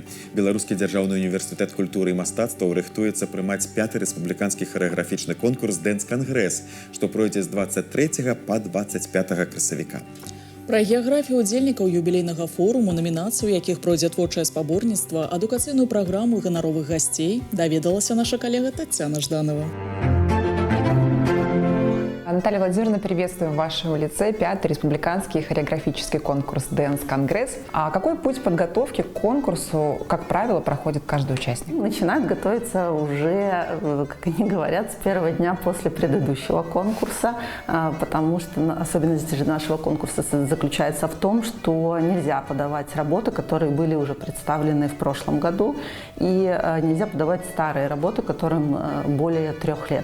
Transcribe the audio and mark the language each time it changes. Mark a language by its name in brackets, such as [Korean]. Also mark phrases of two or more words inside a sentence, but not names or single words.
[Belarusian] Беларускі дзяржаўны універсітэт культуры і мастацтваў рыхтуецца прымаць 5-й рэспубліканскі харэаграфічны конкурс «Дэнс-кангрэс», што пройдзе з 23 па 25 красавіка. Пра геаграфію удзельнікаў юбілейнага форуму, намінацыю якіх пройдзе творчае спаборніцтва, адукацыйную праграму ганаровых гасцей даведалася наша калега Таццяна Жданова. [Russian] Наталья Владимировна, приветствуем в вашем лице 5-й республиканский хореографический конкурс «Дэнс-конгресс». А какой путь подготовки к конкурсу, как правило, проходит каждый участник? Начинают готовиться уже, как они говорят, с первого дня после предыдущего конкурса, потому что особенность же нашего конкурса заключается в том, что нельзя подавать работы, которые были уже представлены в прошлом году, и нельзя подавать старые работы, которым более 3 лет.